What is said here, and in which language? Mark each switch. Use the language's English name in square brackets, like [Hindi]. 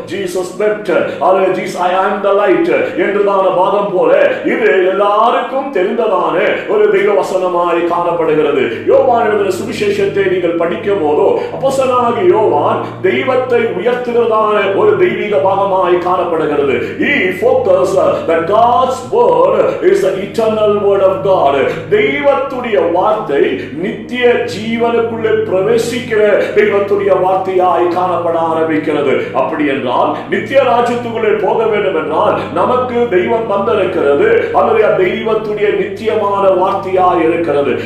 [English] Jesus wept, I am the light [Tamil] என்றதான பாகம் போல இது எல்லாருக்கும் தெரிந்ததான ஒரு தெய்வ வசனமாய் காணப்படுகிறது. யோவான் எழுதின சுவிசேஷத்தை நீங்கள் படிக்கும் போது அப்போஸ்தலனாகிய யோவான் தெய்வத்தை உயர்த்துகிறதான ஒரு தெய்வீக பாகமாய் காணப்படுகிறது. [English] He focused that God's word is the eternal word of God. [Tamil] தெய்வத்துடைய வார்த்தை நித்திய ஜீவனுக்குள்ளே பிரவேசிக்கிற தெய்வத்துடைய வார்த்தையாய் காணப்பட ஆரம்பிக்கிறது. அப்படி என்றால் நித்திய ராஜ்யத்துக்குள்ளே போக வேண்டும் என்றால் நமக்கு தெய்வம் தந்திருக்கிறது. அல்லது தெய்வத்துடைய நித்தியமான வார்த்தையாய் இருக்கிறது.